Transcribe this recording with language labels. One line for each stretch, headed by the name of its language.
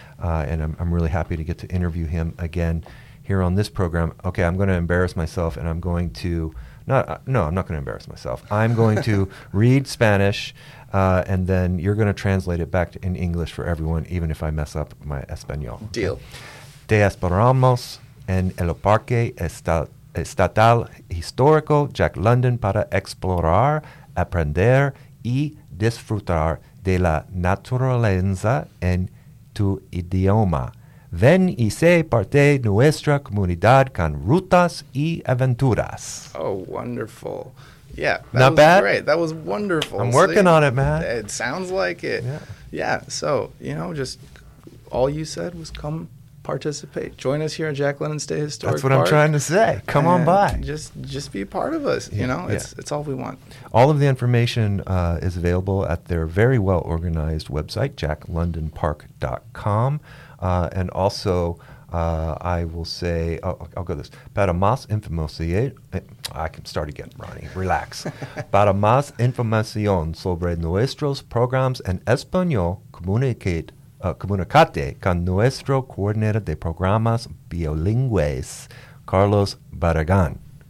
English: And I'm really happy to get to interview him again here on this program. Okay, I'm going to embarrass myself, and I'm going to I'm not going to embarrass myself. I'm going to read Spanish, and then you're going to translate it back in English for everyone, even if I mess up my Espanol. Deal.
Spanish: Te esperamos en el Parque Estatal Histórico Jack London para explorar, aprender y disfrutar de la naturaleza en tu idioma. Ven y sé parte de nuestra comunidad con rutas y aventuras.
English: Oh, wonderful. Yeah. That Not was bad? Great. That was wonderful. I'm working on it, man. It sounds like it. Yeah. So, you know, just all you said was come participate. Join us here at Jack London State Historic Park. what I'm trying to say. Come on by. Just be a part of us. Yeah. You know, it's all we want. All of the information is available at their very well-organized website, jacklondonpark.com. And also, I will say, I'll go this.
Spanish: Para más información,
English: I can start again, Ronnie. Relax.
Spanish: Para más información sobre nuestros programas en español, comunicate con nuestro coordinador de programas bilingües, Carlos Barragan.